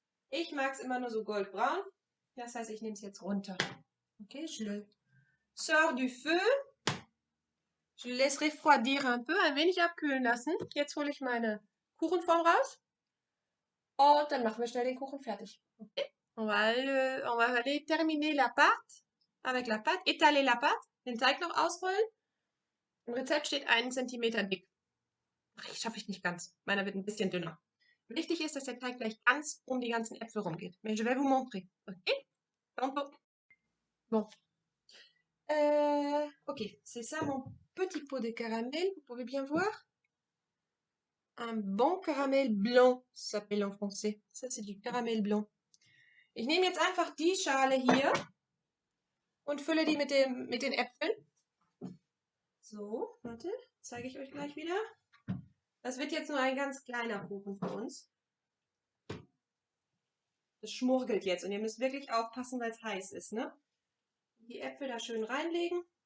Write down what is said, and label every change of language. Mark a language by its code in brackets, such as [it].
[de] Ich mag es immer nur so goldbraun. Das heißt, ich nehme es jetzt runter. [fr] Okay, je le sors du feu. Je le laisse refroidir un peu, [de] ein wenig abkühlen lassen. Jetzt hole ich meine Kuchenform raus. Und dann machen wir schnell den Kuchen fertig. Okay? [fr] On va aller terminer la pâte avec la pâte, étaler la pâte, [de] den Teig noch ausrollen. Im Rezept steht 1 cm dick. Ach, schaffe ich nicht ganz. Meiner wird ein bisschen dünner. Wichtig ist, dass der Teig gleich ganz um die ganzen Äpfel rumgeht. [fr] Mais je vais vous montrer. Okay? Tantôt. Bon. Ok, c'est ça mon petit pot de caramel. Vous pouvez bien voir. Un bon caramel blanc, ça s'appelle en français. Ça, c'est du caramel blanc. [de] Ich nehme jetzt einfach die Schale hier und fülle die mit den Äpfeln. So, warte, zeige ich euch gleich wieder. Das wird jetzt nur ein ganz kleiner Kuchen für uns. Das schmurgelt jetzt und ihr müsst wirklich aufpassen, weil es heiß ist, ne? Die Äpfel da schön reinlegen.